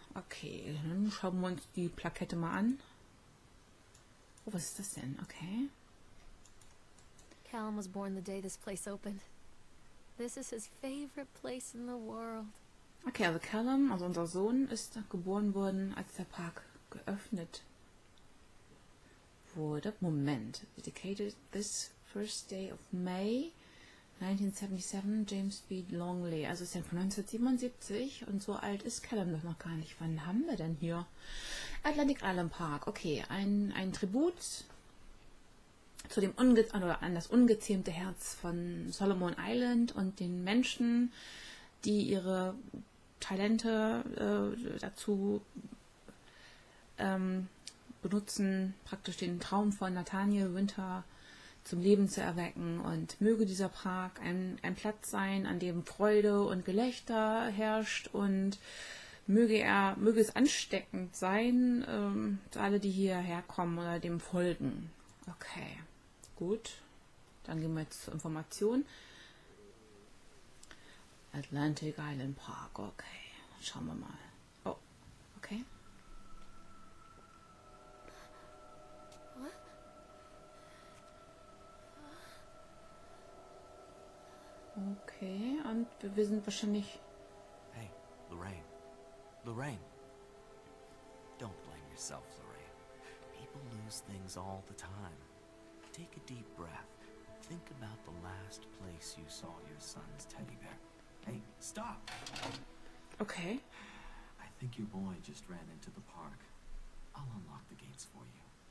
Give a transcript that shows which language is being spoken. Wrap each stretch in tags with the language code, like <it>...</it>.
<de>Okay, dann schauen wir uns die Plakette mal an. Oh, was ist das denn? Okay.</de> <en>Callum was born the day this place opened. This is his favorite place in the world.</en> <de>Okay, also Callum, also unser Sohn, ist geboren worden, als der Park geöffnet wurde. Moment.</de> <en>Dedicated this First Day of May 1977, James B. Longley.</en> <de>Also ist ja von 1977 und so alt ist Callum doch noch gar nicht. Wann haben wir denn hier? Atlantic Island Park. Okay, ein Tribut zu dem an das ungezähmte Herz von Solomon Island und den Menschen, die ihre Talente dazu benutzen, praktisch den Traum von Nathaniel Winter zum Leben zu erwecken, und möge dieser Park ein Platz sein, an dem Freude und Gelächter herrscht, und möge es ansteckend sein, für alle, die hierher kommen oder dem folgen. Okay, gut. Dann gehen wir jetzt zur Information. Atlantic Island Park, okay. Schauen wir mal. Oh, okay. Okay, und wir sind wahrscheinlich...</de> <en>Hey, Lorraine. Lorraine. Don't blame yourself, Lorraine. People lose things all the time. Take a deep breath. Think about the last place you saw your son's teddy bear. Hey, stop! Okay. I think your boy just ran into the park. I'll unlock the gates for you.</en>